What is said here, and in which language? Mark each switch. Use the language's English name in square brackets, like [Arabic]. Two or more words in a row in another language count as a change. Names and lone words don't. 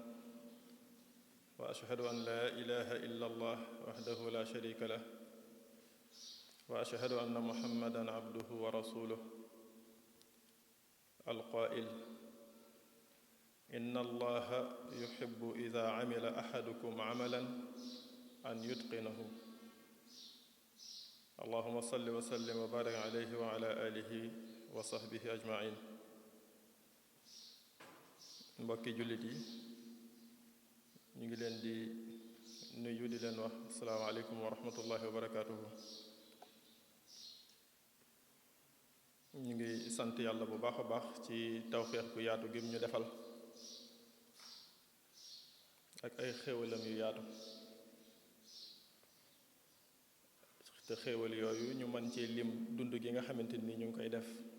[Arabic] وأشهد أن لا إله إلا الله وحده لا شريك له وأشهد أن محمدًا عبده ورسوله القائل إن الله يحب إذا عمل أحدكم عملا أن يتقنه اللهم صل وسلم وبارك عليه وعلى آله وصحبه أجمعين. [Wolof] mbokki jullit yi ñu ngi leen di nuyu di leen wax [Arabic] السلام عليكم ورحمة الله وبركاته. [Wolof] ñu ngi sant yàlla bu baax a baax ci tawféex gu yaatu gi ñu defal ak ay xéewalam yu yaatu te xéewal yooyu ñu mën ci lim dund gi nga xamante ni ñu ngi koy def